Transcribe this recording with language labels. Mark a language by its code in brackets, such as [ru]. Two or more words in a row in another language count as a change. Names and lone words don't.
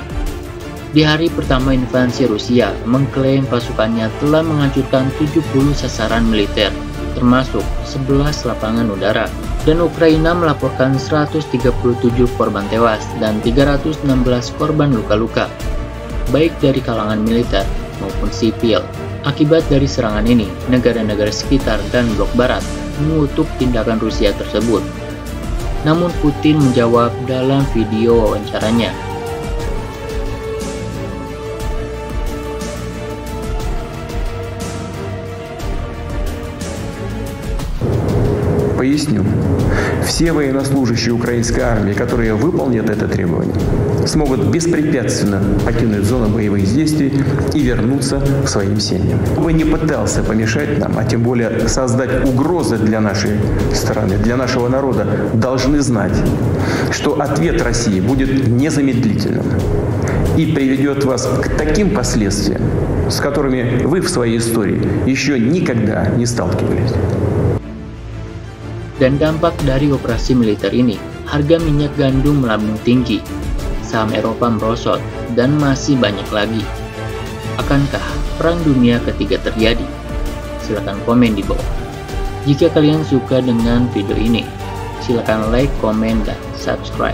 [id] Di hari pertama invasi, Rusia mengklaim pasukannya telah menghancurkan 70 sasaran militer, termasuk 11 lapangan udara, dan Ukraina melaporkan 137 korban tewas dan 316 korban luka-luka, baik dari kalangan militer maupun sipil. Akibat dari serangan ini, negara-negara sekitar dan blok barat mengutuk tindakan Rusia tersebut. Namun Putin menjawab dalam video wawancaranya. [ru] Поясню. Все военнослужащие украинской армии, которые выполнят это требование, смогут беспрепятственно покинуть зону боевых действий и вернуться к своим семьям. Кто бы не пытался помешать нам, а тем более создать угрозы для нашей страны, для нашего народа, должны знать, что ответ России будет незамедлительным и приведет вас к таким последствиям, с которыми вы в своей истории еще никогда не сталкивались. [id] Dan dampak dari operasi militer ini, harga minyak gandum melambung tinggi, saham Eropa merosot, dan masih banyak lagi. Akankah Perang Dunia Ketiga terjadi? Silahkan komen di bawah. Jika kalian suka dengan video ini, silahkan like, komen, dan subscribe.